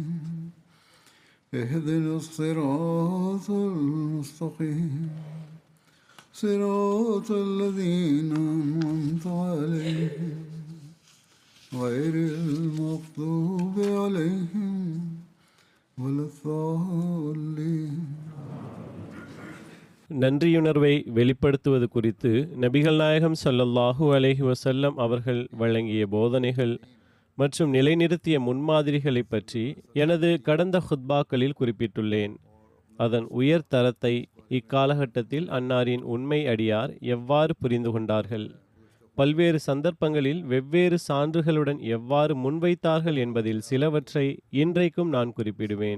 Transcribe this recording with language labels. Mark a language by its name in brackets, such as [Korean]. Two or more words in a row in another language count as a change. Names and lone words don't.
[Arabic] اهدنا الصراط المستقيم صراط الذين أنعمت عليهم غير المغضوب عليهم ولا الضالين. [Tamil] நன்றியுணர்வை வெளிப்படுத்துவது குறித்து நபிகள் நாயகம் [Arabic] صلى الله عليه وسلم [Tamil] அவர்கள் வழங்கிய போதனைகள் மற்றும் நிலைநிறுத்திய முன்மாதிரிகளை பற்றி எனது கடந்த ஹுத்பாக்களில் குறிப்பிட்டுள்ளேன். அதன் உயர் தரத்தை இக்காலகட்டத்தில் அன்னாரின் உண்மை அடியார் எவ்வாறு புரிந்து கொண்டார்கள், பல்வேறு சந்தர்ப்பங்களில் வெவ்வேறு சான்றுகளுடன் எவ்வாறு முன்வைத்தார்கள் என்பதில் சிலவற்றை இன்றைக்கும் நான் குறிப்பிடுவேன்.